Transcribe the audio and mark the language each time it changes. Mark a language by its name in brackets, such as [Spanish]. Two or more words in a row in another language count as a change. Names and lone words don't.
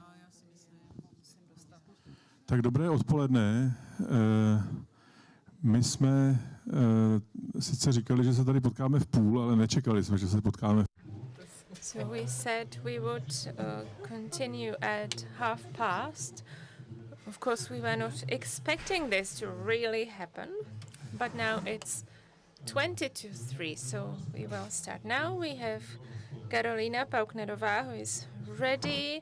[Czech] Tak dobré odpoledne. My jsme sice říkali, že se tady potkáme v půl, ale nečekali jsme, že se potkáme. [English] So we said we would continue at past. Of course, we were not expecting this to really happen, but now it's 20 to 3, so we will start now. We have Karolina Pauknerová, who is ready.